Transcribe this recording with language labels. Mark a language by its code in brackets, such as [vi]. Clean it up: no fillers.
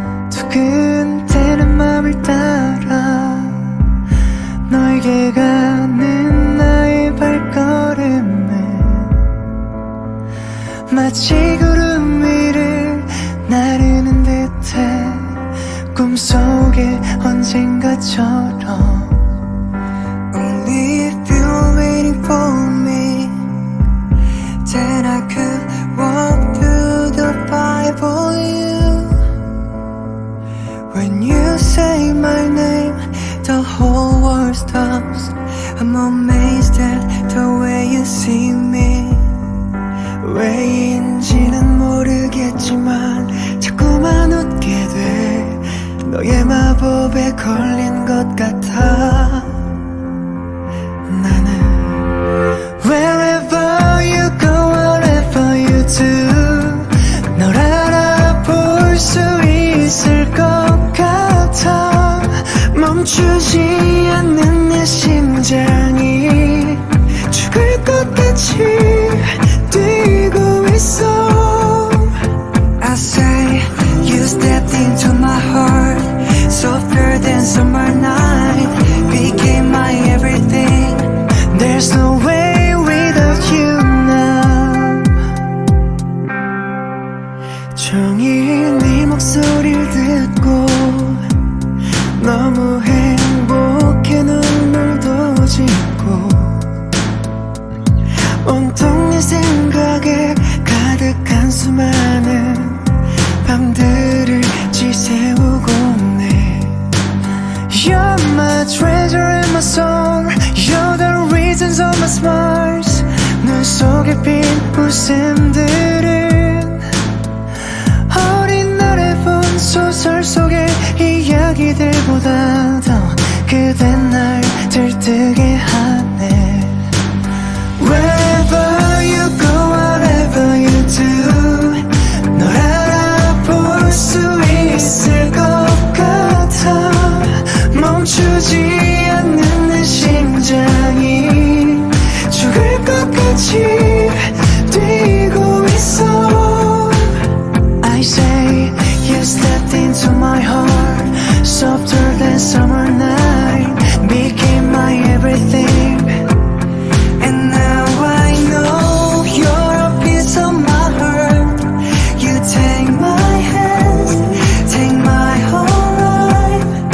[ko] 두근대는 맘을 따라 너에게 가는 나의 발걸음은 마치 구름 위를 나르는 듯해. 꿈속에 언젠가처럼. [en] Only if you're waiting for me, then I could walk through the fire for you. When you say my name, the whole world stops. I'm amazed at the way you see me. [ko] 왜인지는 모르겠지만 자꾸만 웃게 돼. 너의 마법에 걸린 것 같아. 나는 [en] Wherever you go, whatever you do, [ko] 널 알아볼 수 있을 것 같아. 멈추지 않는 내 심장이 죽을 것 같이 뛰고 있어. [en] I say you stepped into my heart, softer than summer night, became my everything. There's no way without you now. [ko] 종일 네 목소리를 듣고 너무 행복해. 눈물도 짓고 온통 네 생각에 가득한 수많은 밤들을 지새우고 네. [en] You're my treasure and my song. You're the reasons of my smiles. [ko] 눈 속에 핀 웃음들은 어린 날에 본 소설 속의 이야기들보다 더 그댄 날 들뜨게 하네. [en] Wherever you go, whatever you do, [ko] 널 알아볼 수 있을 것 같아. 멈추지 않는 내 심장이 죽을 것 같이 뛰고 있어. [en] I say you stepped into my heart, softer than summer night, became my everything. And now I know you're a piece of my heart. You take my hand, take my whole life.